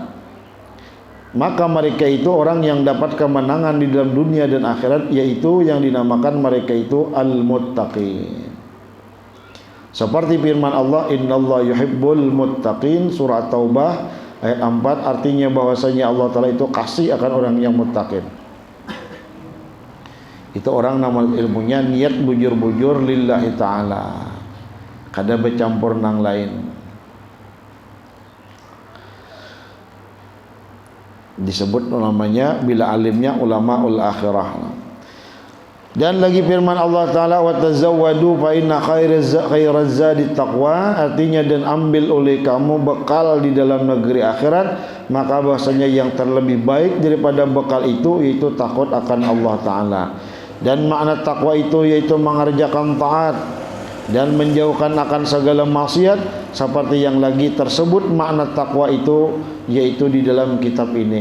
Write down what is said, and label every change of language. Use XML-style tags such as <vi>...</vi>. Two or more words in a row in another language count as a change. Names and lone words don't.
<id>Maka mereka itu orang yang dapat kemenangan di dalam dunia dan akhirat, yaitu yang dinamakan mereka itu al-muttaqin. Seperti firman Allah,</id> <ar>إن الله يحب المتقين,</ar> <id>surah Taubah Ayat 4 artinya bahwasanya Allah Ta'ala itu kasih akan orang yang muttaqin. Itu orang nama ilmunya niat bujur-bujur</id> <ar>لله تعالى,</ar> <id>kada bercampur nang lain. Disebut namanya bila alimnya</id> <ar>علماء الآخرة.</ar> <id>Dan lagi firman Allah Ta'ala,</id> <ar>وتزودوا فإن خير الزاد التقوى,</ar> <id>artinya dan ambil oleh kamu bekal di dalam negeri akhirat, maka bahwasanya yang terlebih baik daripada bekal itu yaitu takut akan Allah Ta'ala. Dan makna takwa itu yaitu mengerjakan taat dan menjauhkan akan segala maksiat, seperti yang lagi tersebut makna takwa itu yaitu di dalam kitab ini.</id>